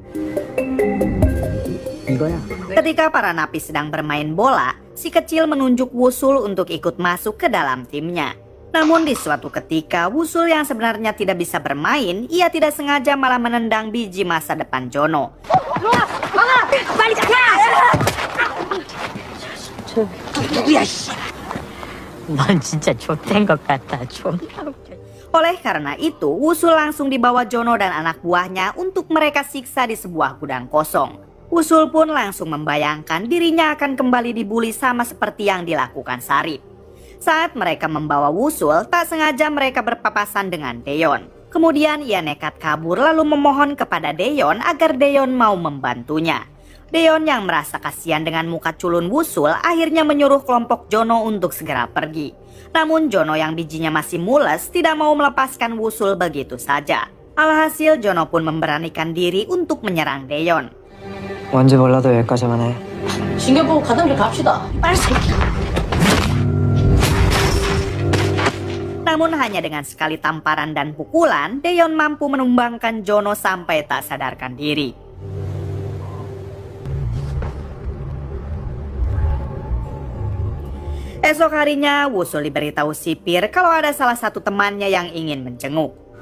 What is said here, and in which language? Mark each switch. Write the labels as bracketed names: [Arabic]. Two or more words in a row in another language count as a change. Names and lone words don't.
[Indonesian] Ketika para napi sedang bermain bola, si kecil menunjuk Wusul untuk ikut masuk ke dalam timnya. Namun di suatu ketika, Wusul yang sebenarnya tidak bisa bermain, ia tidak sengaja malah menendang biji masa depan Jono. [Korean] 넌 진짜 좆된 것 같다. 존나 웃겨. [Indonesian] Oleh karena itu, Wusul langsung dibawa Jono dan anak buahnya untuk mereka siksa di sebuah gudang kosong. Wusul pun langsung membayangkan dirinya akan kembali dibully sama seperti yang dilakukan Sarip. Saat mereka membawa Wusul, tak sengaja mereka berpapasan dengan Deyon. Kemudian ia nekat kabur lalu memohon kepada Deyon agar Deyon mau membantunya. Deyon yang merasa kasihan dengan muka culun Wusul akhirnya menyuruh kelompok Jono untuk segera pergi. Namun Jono yang bijinya masih mules tidak mau melepaskan Wusul begitu saja. Alhasil Jono pun memberanikan diri untuk menyerang Deyon. [Korean] 뭔지 몰라도 여기까지만 해. 징계 보고 가던 길 갑시다. 빨리 새끼야. [Indonesian] Namun hanya dengan sekali tamparan dan pukulan, Deyon mampu menumbangkan Jono sampai tak sadarkan diri. Esok harinya, Wusul diberitahu sipir kalau ada salah satu temannya yang ingin menjenguk.